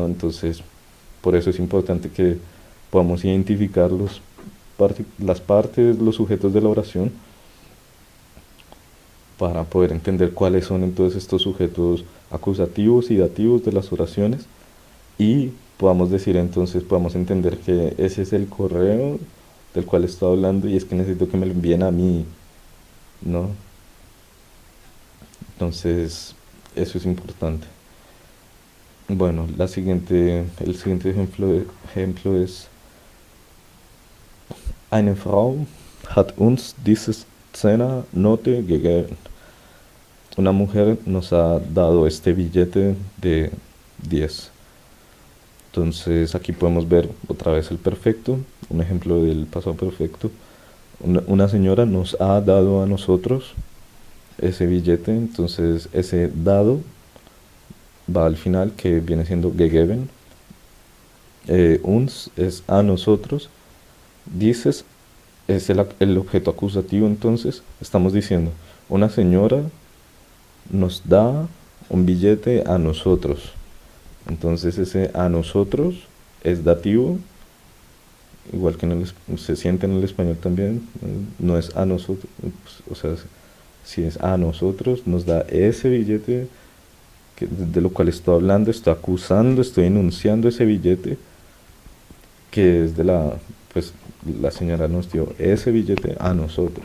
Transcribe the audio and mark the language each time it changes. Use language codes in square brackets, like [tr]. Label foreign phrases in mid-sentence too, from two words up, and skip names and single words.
[es] Entonces, por eso es importante que podamos identificar las partes, los sujetos de la oración, para poder entender cuáles son entonces estos sujetos acusativos y dativos de las oraciones, y podamos decir entonces, podamos entender que ese es el correo del cual estoy hablando, y es que necesito que me lo envíen a mí, ¿no? Entonces, eso es importante. Bueno, el siguiente ejemplo es: [de] Eine Frau hat uns diese Zehnernote gegeben. [es] Una mujer nos ha dado este billete de 10. Entonces aquí podemos ver otra vez el perfecto, un ejemplo del pasado perfecto. Una señora nos ha dado a nosotros ese billete, entonces ese dado va al final, que viene siendo gegeben. Uns es a nosotros. Dices es el objeto acusativo, entonces estamos diciendo, una señora nos da un billete a nosotros. Entonces ese a nosotros es dativo, igual que se siente en el español también, no es a nosotros, o sea, si es a nosotros, nos da ese billete de lo cual estoy hablando, estoy acusando, estoy enunciando ese billete, que es pues la señora nos dio ese billete a nosotros.